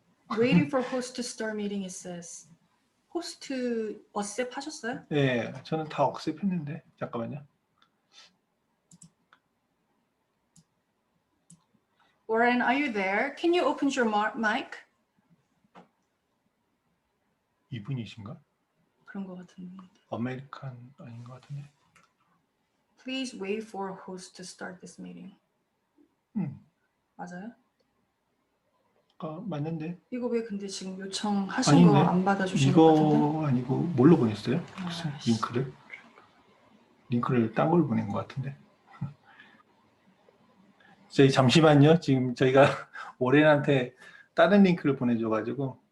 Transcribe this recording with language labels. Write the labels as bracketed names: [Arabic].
[English] Waiting for host to start meeting, it says. [Korean] 호스트 어셉 하셨어요? 네, 저는 다 억셉했는데 잠깐만요. [English] Warren, are you there? Can you open your mic? [Korean] 이분이신가? 그런 것 같은데. 아메리칸 아닌 것 같은데. [English] Please wait for host to start this meeting. [Korean] 맞아요? 맞는데. 이거 왜 근데 지금 요청하신 거 아닌데? 안 받아주신 것 같은데? 이거 아니고 뭘로 보냈어요? 아이씨. 링크를 딴 걸 보낸 것 같은데. 저희 잠시만요. 지금 저희가 오렌한테 다른 링크를 보내줘가지고.